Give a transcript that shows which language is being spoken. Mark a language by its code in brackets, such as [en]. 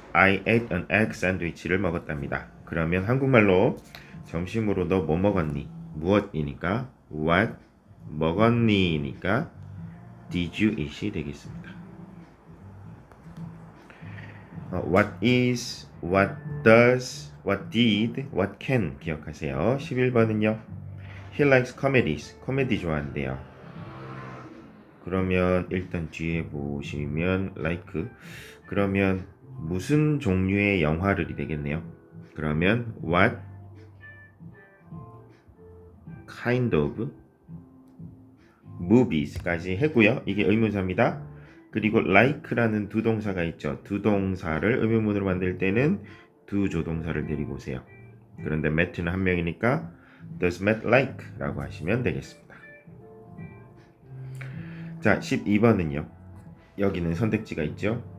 [en] I ate an egg sandwich를 [ko] 먹었답니다. 그러면 한국말로 점심으로 너 뭐 먹었니? 무엇이니까 what 먹었니니까 [en] did you eat [ko] 이 되겠습니다. [en] What is, what does, what did, what can [ko] 기억하세요. 11번은요. [en] He likes comedies. [ko] 코미디 좋아한대요. 그러면 일단 뒤에 보시면 like 그러면 무슨 종류의 영화를 되겠네요. 그러면 [en] what kind of movies [ko] 까지 했고요. 이게 의문사입니다. 그리고 like라는 두 동사가 있죠. 두 동사를 의문문으로 만들 때는 두 조동사를 데리고 오세요. 그런데 Matt는 한 명이니까 [en] Does Matt like? [ko] 라고 하시면 되겠습니다. 자, 12번은요. 여기는 선택지가 있죠.